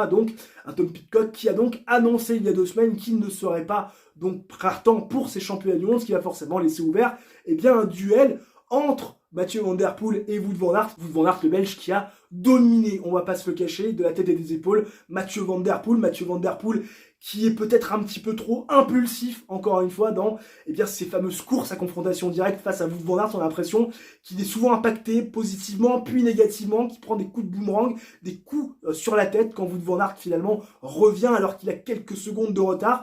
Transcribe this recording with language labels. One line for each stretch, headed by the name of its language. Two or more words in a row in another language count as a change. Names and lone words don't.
French: Donc un Tom Pidcock qui a donc annoncé il y a 2 semaines qu'il ne serait pas donc partant pour ces championnats du monde, ce qui va forcément laisser ouvert un duel entre Mathieu Van Der Poel et Wout van Aert. Wout van Aert, le Belge, qui a dominé, on va pas se le cacher, de la tête et des épaules, Mathieu Van Der Poel. Mathieu Van Der Poel qui est peut-être un petit peu trop impulsif, encore une fois, dans ces fameuses courses à confrontation directe face à Wout van Aert. On a l'impression qu'il est souvent impacté positivement, puis négativement, qu'il prend des coups de boomerang, des coups sur la tête quand Wout van Aert finalement revient alors qu'il a quelques secondes de retard.